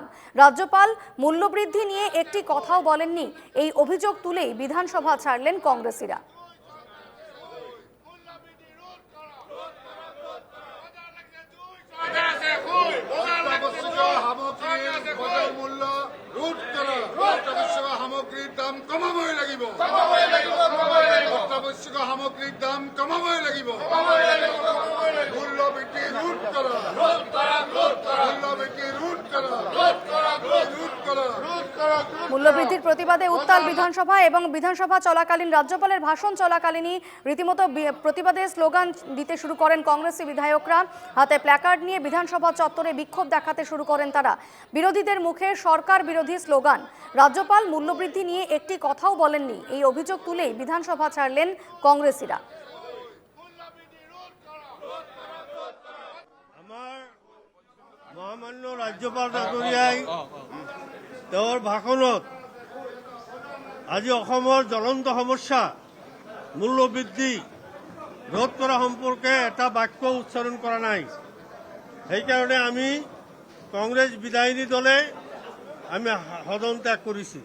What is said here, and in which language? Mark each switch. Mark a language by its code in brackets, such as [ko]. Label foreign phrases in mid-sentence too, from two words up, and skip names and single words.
[bn] রাজ্যপাল মূল্যবৃদ্ধি নিয়ে একটি কথাও বলেননি, এই অভিযোগ তুলেই বিধানসভা ছাড়লেন কংগ্রেসীরা। [as] সামগ্রীর দাম কমাবই লাগিব, অত্যাবশ্যক সামগ্রীর দাম কমাবই লাগিব, মূল্য বৃদ্ধি রোধ করা, মূল্য বৃদ্ধি রোধ করা, [bn] মূল্যবৃদ্ধির প্রতিবাদে উত্তাল বিধানসভা এবং বিধানসভা চলাকালীন রাজ্যপালের ভাষণ চলাকালীনই রীতিমতো প্রতিবাদে স্লোগান দিতে শুরু করেন কংগ্রেসী বিধায়করা। হাতে প্ল্যাকার্ড নিয়ে বিধানসভা চত্বরে বিক্ষোভ দেখাতে শুরু করেন তারা। বিরোধীদের মুখে সরকার বিরোধী স্লোগান। রাজ্যপাল মূল্যবৃদ্ধি নিয়ে একটি কথাও বলেননি, এই অভিযোগ তুলেই বিধানসভা ছাড়লেন কংগ্রেসীরা। [as] মহামান্য ৰাজ্যপাল ডাঙৰীয়াই তেওঁৰ ভাষণত আজি অসমৰ জ্বলন্ত সমস্যা মূল্যবৃদ্ধি ৰোধ কৰা সম্পৰ্কে এটা বাক্য উচ্চাৰণ কৰা নাই। সেইকাৰণে আমি কংগ্ৰেছ বিধায়িনী দলে আমি সদন ত্যাগ কৰিছোঁ।